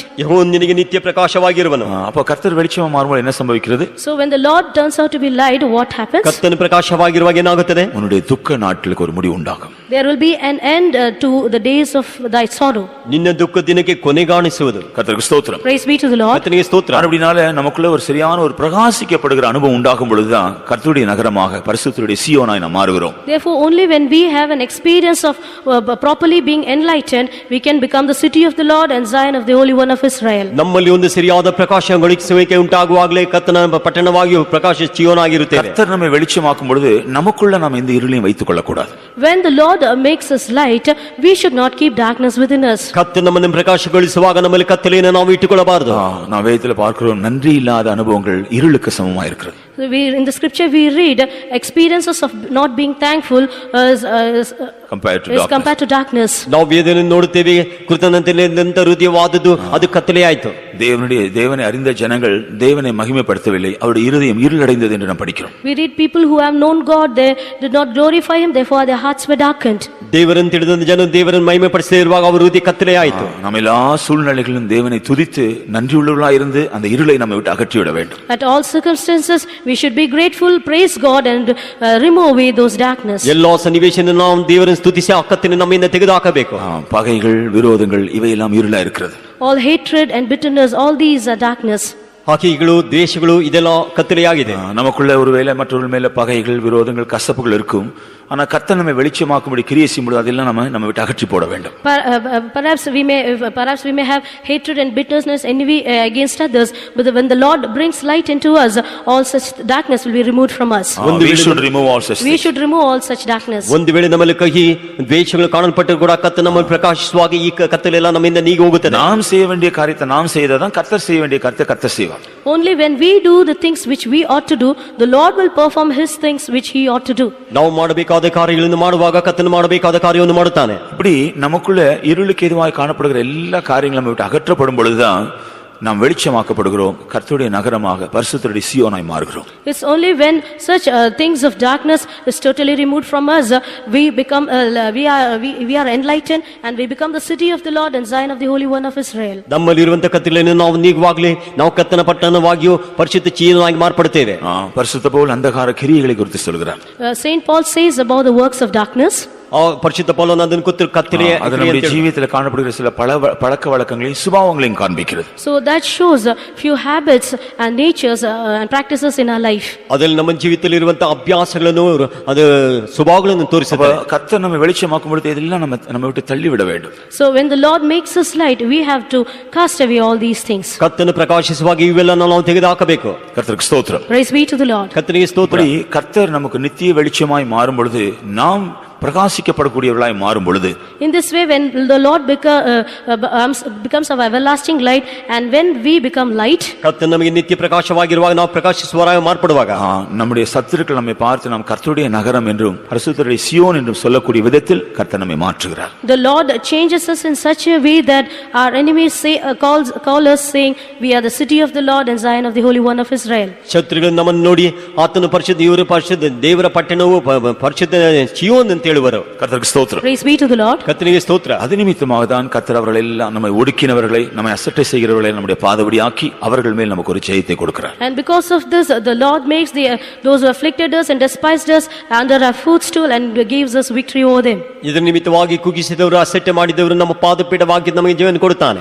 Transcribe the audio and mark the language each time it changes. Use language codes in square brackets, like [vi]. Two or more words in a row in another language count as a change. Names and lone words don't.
[kn] ಯೆಹೋವನು ನಿನಗೆ ನಿತ್ಯ ಪ್ರಕಾಶವಾಗಿರುವನು. [ta] அப்ப கர்த்தர் வெளிச்சமா மாறும்போது என்ன சம்பவிக்கிறது? [en] So when the Lord turns out to be light, what happens? [kn] ಕರ್ತನು ಪ್ರಕಾಶವಾಗಿರುವಾಗ ಏನಾಗುತ್ತದೆ? [ta] உன்னுடைய துக்க நாட்களுக்கு ஒரு முடிவு உண்டாகும். [en] There will be an end to the days of thy sorrow. [kn] ನಿನ್ನ ದುಃಖ ದಿನಕ್ಕೆ ಕೊನೆಗಾಣಿಸುವುದು. [ta] கர்த்தருக்கு ஸ்தோத்திரம். [en] Praise be to the Lord. [kn] ಕರ್ತನಿಗೆ ಸ್ತೋತ್ರ. [ta] அப்படினால நமக்குள்ள ஒரு சரியான ஒரு பிரகாசிக்கப்படுகிற அனுபவம் உண்டாகும் பொழுதுதான் கர்த்தருடைய நகரமாக பரிசுத்தருடைய சீயோனாய் நாம் மாறுகிறோம். [en] Therefore, only when we have an experience of properly being enlightened, we can become the city of the Lord and Zion of the Holy One of Israel. [kn] ನಮ್ಮಲ್ಲಿ ಒಂದು ಸರಿಯಾದ ಪ್ರಕಾಶ ಗಳಿಸುವಿಕೆ ಉಂಟಾಗುವಾಗಲೇ ಕರ್ತನ ಪಟ್ಟಣವಾಗಿಯೂ ಪ್ರಕಾಶ ಚೀಯೋನಾಗಿರುತ್ತೇವೆ. [ta] கர்த்தர் நம்மை வெளிச்சமாக்கும் பொழுது நமக்குள்ள நாம் இந்த இருளையும் வைத்துக் கொள்ளக்கூடாது. [en] When the Lord makes us light, we should not keep darkness within us. [kn] ಕರ್ತನ ನಮ್ಮನ್ನು ಪ್ರಕಾಶಗೊಳಿಸುವಾಗ ನಮ್ಮಲ್ಲಿ ಕತ್ತಲೆಯನ್ನು ನಾವು ಇಟ್ಟುಕೊಳ್ಳಬಾರದು. [ta] நாம் வேதத்துல பார்க்கிறோம், நன்றி இல்லாத அனுபவங்கள் இருளுக்கு சமமா இருக்கிறது. [en] In the scripture we read experiences of not being thankful is compared to darkness. [kn] ನಾವು ವೇದನೆಯನ್ನು ನೋಡುತ್ತೇವೆ, ಕೃತಜ್ಞತೆಯಿಲ್ಲದಂತ ಹೃದಯವಾದದ್ದು ಅದು ಕತ್ತಲೆಯಾಯಿತು. [ta] தேவனை அறிந்த ஜனங்கள் தேவனை மகிமைப்படுத்தவில்லை, அவருடைய இருதயம் இருளடைந்தது என்று நாம் படிக்கிறோம். [en] We read people who have known God, they did not glorify him, therefore their hearts were darkened. [kn] ದೇವರನ್ನು ತಿಳಿದ ಜನರು ದೇವರನ್ನು ಮಹಿಮೆಪಡಿಸದೇ ಇರುವಾಗ ಅವರ ಹೃದಯ ಕತ್ತಲೆಯಾಯಿತು. [ta] நாம் எல்லா சூழ்நிலைகளிலும் தேவனை துதித்து நன்றியுள்ளவர்களாய் இருந்து அந்த இருளை நம்மை விட்டு அகற்றிவிட வேண்டும். [en] At all circumstances we should be grateful, praise God and remove away those darkness. [kn] ಎಲ್ಲಾ ಸನ್ನಿವೇಶವನ್ನು ನಾವು ದೇವರನ್ನು ಸ್ತುತಿಸಿ ಆ ಕತ್ತಲೆಯನ್ನು ನಮ್ಮಿಂದ ತೆಗೆದುಹಾಕಬೇಕು. [ta] பகைகள் விரோதங்கள் இவையெல்லாம் இருளா இருக்கிறது. [en] All hatred and bitterness, all these are darkness. [kn] ಹಗೆಗಳು ದ್ವೇಷಗಳು ಇದೆಲ್ಲ ಕತ್ತಲೆಯಾಗಿದೆ. [ta] நமக்குள்ள ஒருவேளை மற்றவர்கள் மேல பகைகள் விரோதங்கள் கசப்புகள் இருக்கும், ஆனா கர்த்தர் நம்மை வெளிச்சமாக்கும்படி கிரியை செய்யும்போது அதெல்லாம் நம்ம விட்டு அகற்றி போட வேண்டும். [en] Perhaps we may have hatred and bitterness, envy against others, but when the Lord brings light into us, all such darkness will be removed from us. We should remove all such we should remove all such darkness. [kn] ಒಂದು ವೇಳೆ ನಮ್ಮಲ್ಲಿ ಕಹಿ ದ್ವೇಷಗಳು ಕಾಣಲ್ಪಟ್ಟರೂ ಕೂಡ ಕರ್ತನು ನಮ್ಮನ್ನು ಪ್ರಕಾಶಿಸುವಾಗ ಈ ಕತ್ತಲೆಲ್ಲ ನಮ್ಮಿಂದ ನೀಗಿ ಹೋಗುತ್ತದೆ. [ta] நாம் செய்ய வேண்டிய காரியத்தை நாம் செய்தாதான் கர்த்தர் செய்ய வேண்டிய காரியத்தை கர்த்தர் செய்வார். [en] Only when we do the things which we ought to do, the Lord will perform his things which he ought to do. [kn] ನಾವು ಮಾಡಬೇಕಾದ ಕಾರ್ಯಗಳನ್ನು ಮಾಡುವಾಗ ಕರ್ತನು ಮಾಡಬೇಕಾದ ಕಾರ್ಯವನ್ನು ಮಾಡುತ್ತಾನೆ. [ta] இப்படி நமக்குள்ள இருளுக்கு எதுவாய் காணப்படுகிற எல்லா காரியங்களும் நம்ம விட்டு அகற்றப்படும் பொழுதுதான் நாம் வெளிச்சமாக்கப்படுகிறோம், கர்த்தருடைய நகரமாக பரிசுத்தருடைய சீயோனாய் மாறுகிறோம். [en] It's only when such things of darkness is totally removed from us, we become we are enlightened and we become the city of the Lord and Zion of the Holy One of Israel. [kn] ನಮ್ಮಲ್ಲಿರುವಂತ ಕತ್ತಲೆಯನ್ನು ನಾವು ನೀಗುವಾಗಲೇ ನಾವು ಕರ್ತನ ಪಟ್ಟಣವಾಗಿಯೂ ಪರಿಶುದ್ಧ ಚೀಯೋನಾಗಿ ಮಾರ್ಪಡುತ್ತೇವೆ. [ta] பரிசுத்த பவுல் அந்தகார கிரியைகளை குறித்து சொல்கிறார். [en] Saint Paul says about the works of darkness. [kn] ಪರಿಶುದ್ಧ ಪೌಲನು ಅದನ್ನು ಕುರಿತು ಕತ್ತಲೆಯ [ta] ஜீவியத்தில் காணப்படுகிற சில பழக்க வழக்கங்களையும் சுபாவங்களையும் காண்பிக்கிறது. [en] So that shows few habits and natures and practices in our life. [kn] ಅದರಲ್ಲಿ ನಮ್ಮ ಜೀವಿತದಲ್ಲಿ ಇರುವಂತ ಅಭ್ಯಾಸಗಳನ್ನು ಅದು ಸ್ವಭಾವಗಳನ್ನು ತೋರಿಸುತ್ತದೆ. [ta] கர்த்தர் நம்மை வெளிச்சமாக்கும் பொழுது இதெல்லாம் நம்ம விட்டு தள்ளி விட வேண்டும். [en] So when the Lord makes us light, we have to cast away all these things. [kn] ಕರ್ತನು ಪ್ರಕಾಶಿಸುವಾಗ ಇವೆಲ್ಲ ನಾವು ತೆಗೆದುಹಾಕಬೇಕು. [ta] கர்த்தருக்கு ஸ்தோத்திரம். [en] Praise be to the Lord. [kn] ಕರ್ತನಿಗೆ ಸ್ತೋತ್ರ. [ta] கர்த்தர் நமக்கு நித்திய வெளிச்சமாய் மாறும் பொழுது நாம் பிரகாசிக்கப்படக்கூடியவர்களாய் மாறும் பொழுது, [en] in this way when the Lord becomes our everlasting light and when we become light, [kn] ಕರ್ತನು ನಮಗೆ ನಿತ್ಯ ಪ್ರಕಾಶವಾಗಿರುವಾಗ ನಾವು ಪ್ರಕಾಶಿಸುವವರಾಗಿ ಮಾರ್ಪಡುವಾಗ [ta] நம்முடைய சத்துருக்கள் நம்மை பார்த்து நாம் கர்த்தருடைய நகரம் என்றும் பரிசுத்தருடைய சீயோன் என்றும் சொல்லக்கூடிய விதத்தில் கர்த்தர் நம்மை மாற்றுகிறார். [en] The Lord changes us in such a way that our enemies say call us saying we are the city of the Lord and Zion of the Holy One of Israel. [kn] ಶತ್ರುಗಳು ನಮ್ಮನ್ನು ನೋಡಿ ಆತನು ಪರಿಶುದ್ಧ ಇವರು ಪರಿಶುದ್ಧ ದೇವರ ಪಟ್ಟಣವು ಪರಿಶುದ್ಧ ಚೀಯೋನ್ ಅಂತ ಹೇಳುವರು. [ta] கர்த்தருக்கு ஸ்தோத்திரம். [en] Praise be to the Lord. [kn] ಕರ್ತನಿಗೆ ಸ್ತೋತ್ರ. [ta] அது நிமித்தமாக தான் கர்த்தர் அவர்கள் எல்லாம் நம்மை ஒடுக்கினவர்களை நம்மை அசட்டை செய்கிறவர்களை நம்முடைய பாதபடியாக்கி அவர்கள் மேல் நமக்கு ஒரு ஜெயத்தை கொடுக்கிறார். [en] And because of this the Lord makes those who afflicted us and despised us under our footstool and gives us victory over them. [kn] ಇದರ ನಿಮಿತ್ತವಾಗಿ ಕುಗ್ಗಿಸಿದವರು ಅಸಟ್ಟೆ ಮಾಡಿದವರು ನಮ್ಮ ಪಾದಪೀಠವಾಗಿ ನಮಗೆ ಜೀವನ ಕೊಡುತ್ತಾನೆ.